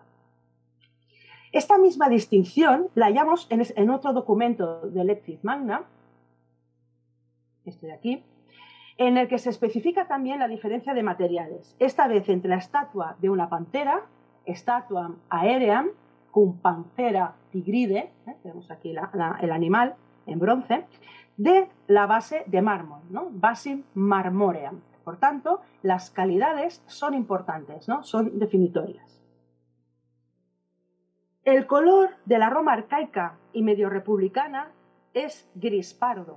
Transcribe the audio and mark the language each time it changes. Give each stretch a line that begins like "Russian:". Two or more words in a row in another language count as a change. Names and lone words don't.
Spanish: Esta misma distinción la hallamos en otro documento de Lectio Magna, este de aquí, en el que se especifica también la diferencia de materiales, esta vez entre la estatua de una pantera,
Latin: statuam aeream, cum pancera tigride,
Spanish: tenemos aquí el animal en bronce, de la base de mármol, ¿no?
Latin: Basim marmoream.
Spanish: Por tanto, las calidades son importantes, ¿no? Son definitorias. El color de la Roma arcaica y medio republicana es gris pardo.